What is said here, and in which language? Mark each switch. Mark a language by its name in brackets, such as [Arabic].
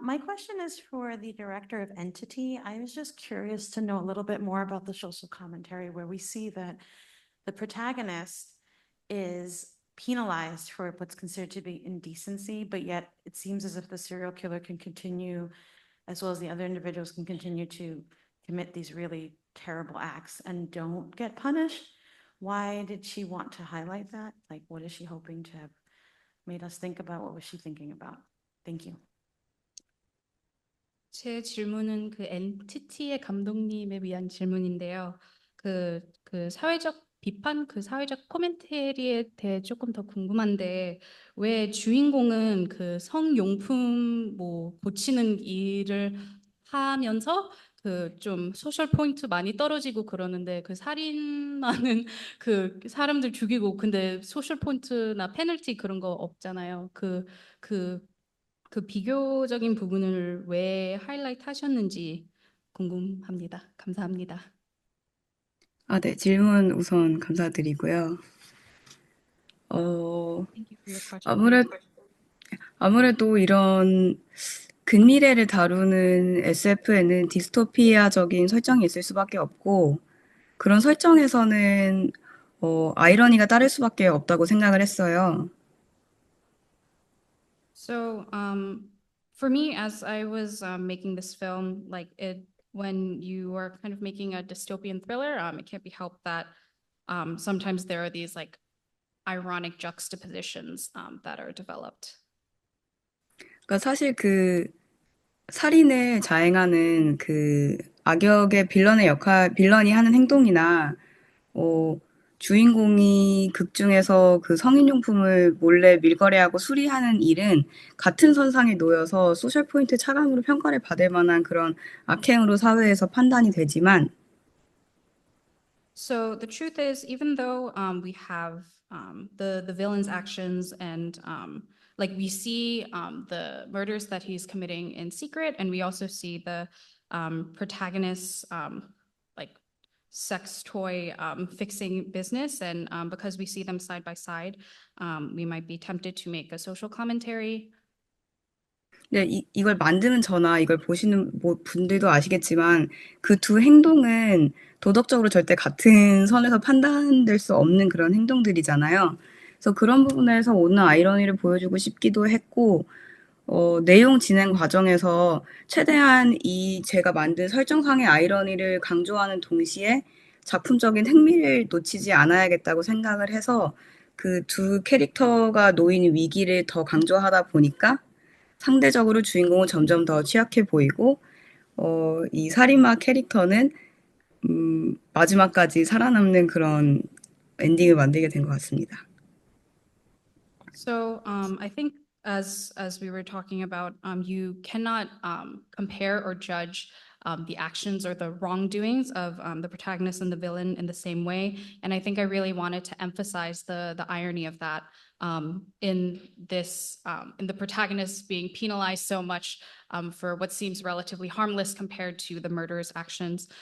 [English] My question is for the director of Entity. I was just curious to know a little bit more about the social commentary where we see that the protagonist is penalized for what's considered to be indecency, but yet it seems as if the serial killer can continue, as well as the other individuals can continue to commit these really terrible acts and don't get punished. Why did she want to highlight that? Like, what is she hoping to have made us think about? What was she thinking about? Thank you. [Korean] 제 질문은 그 엔티티의 감독님에 위한 질문인데요. 그 사회적 비판, 그 사회적 코멘터리에 대해 조금 더 궁금한데, 왜 주인공은 그 성용품 뭐 고치는 일을 하면서 그 좀 소셜 포인트 많이 떨어지고 그러는데, 그 살인하는 그 사람들 죽이고 근데 소셜 포인트나 페널티 그런 거 없잖아요. 그 비교적인 부분을 왜 하이라이트 하셨는지 궁금합니다. 감사합니다. 네, 질문 우선 감사드리고요. [English] Thank you for your question. [Korean] 아무래도 이런 근미래를 다루는 SF에는 디스토피아적인 설정이 있을 수밖에 없고, 그런 설정에서는 아이러니가 따를 수밖에 없다고 생각을 했어요. [English] So, for me, as I was making this film, when you are kind of making a dystopian thriller, it can't be helped that sometimes there are these like ironic juxtapositions that are developed. [Korean] 그러니까 사실 그 살인을 자행하는 그 악역의 빌런이 하는 행동이나 주인공이 극 중에서 그 성인용품을 몰래 밀거래하고 수리하는 일은 같은 선상에 놓여서 소셜 포인트 차감으로 평가를 받을 만한 그런 악행으로 사회에서 판단이 되지만, [English] So the truth is, even though we have the villain's actions and like we see the murders that he's committing in secret, and we also see the protagonist's like sex toy fixing business, and because we see them side by side, we might be tempted to make a social commentary. [Korean] 네, 이걸 만드는 저나 이걸 보시는 분들도 아시겠지만 그 두 행동은 도덕적으로 절대 같은 선에서 판단될 수 없는 그런 행동들이잖아요. 그래서 그런 부분에서 오는 아이러니를 보여주고 싶기도 했고, 내용 진행 과정에서 최대한 제가 만든 설정상의 아이러니를 강조하는 동시에 작품적인 흥미를 놓치지 않아야겠다고 생각을 해서 그 두 캐릭터가 놓인 위기를 더 강조하다 보니까 상대적으로 주인공은 점점 더 취약해 보이고, 이 살인마 캐릭터는 마지막까지 살아남는 그런 엔딩을 만들게 된 것 같습니다. [English] So I think as we were talking about, you cannot compare or judge the actions or the wrongdoings of the protagonist and the villain in the same way. And I think I really wanted to emphasize the irony of that in the protagonist being penalized so much for what seems relatively harmless compared to the murderer's actions.